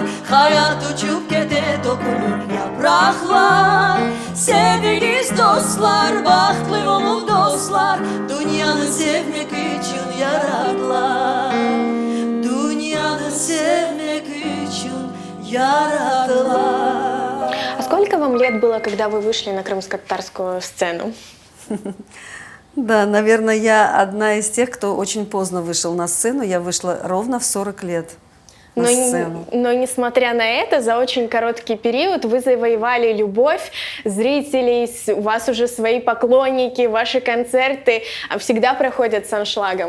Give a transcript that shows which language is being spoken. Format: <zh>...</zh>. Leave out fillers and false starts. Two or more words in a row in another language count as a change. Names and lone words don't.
<crh>Hayat uçup gede dokunur yapraklar. Seviniz dostlar, bahtlı olun dostlar. Dünyanı sevmek için yarattılar. Dünyanı sevmek için yarattılar.</crh> <ru>А сколько вам лет было, когда вы вышли на крымско-татарскую сцену? Да, наверное, я одна из тех, кто очень поздно вышел на сцену. Я вышла ровно в 40 лет на сцену. Но несмотря на это, за очень короткий период вы завоевали любовь зрителей, у вас уже свои поклонники, ваши концерты всегда проходят с аншлагом.</ru>